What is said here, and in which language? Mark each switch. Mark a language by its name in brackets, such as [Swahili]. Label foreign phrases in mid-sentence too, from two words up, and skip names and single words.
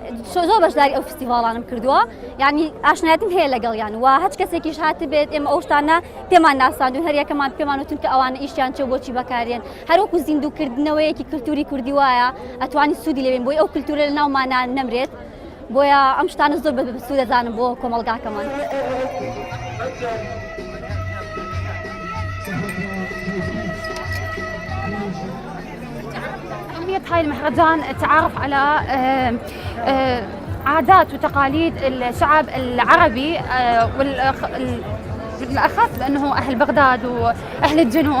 [Central Kurdish] زۆر بەشداری ئەو فێستیڤاڵانم کردووە یعنی ئاشنایەتم هەیە لەگەڵیان و هەچ کەسێکیش هاتە بێت ئێمە ئەو شتانە پێمان ناساندون هەر یەکەمان پێمان وتون کە ئەوانە ئیشیان چێ بۆچی بەکارێن هەروەکو زیندووکردنەوەیەکی کللتوری کوردی وایە ئەتوانی سوودی لێبێن بۆی ئەو کللتورە لە ناومانان نەمرێت بۆیە ئەم شتانە زۆر بەسوود دەزانم بۆ کۆمەڵگاکەمان. [Arabic] أهمية هاي المهرجان التعرف على عادات وتقاليد الشعب العربي بالأخص لأنه أهل بغداد وأهل الجنوب.